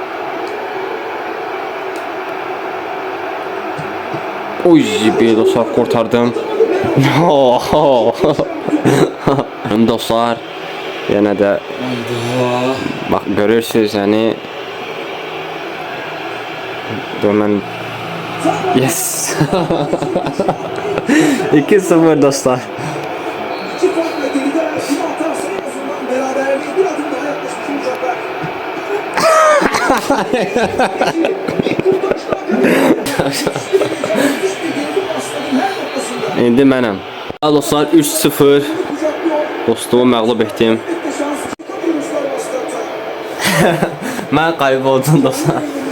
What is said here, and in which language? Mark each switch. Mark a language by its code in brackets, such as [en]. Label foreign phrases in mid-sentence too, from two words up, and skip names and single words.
[tr] Oy, bir dostlar kurtardım. [az] Dostlar, yenə də bax görürsünüz, yəni mən yes. 2-0 dostlar. [tr] İki farkla geriden kim atarsa en azından beraberliğe bir adım daha yaklaşmış olacaklar. [az] İndi mənəm. Dostlar, 3-0 dostumu məğlub etdim. Mən qalib oldum dostlar.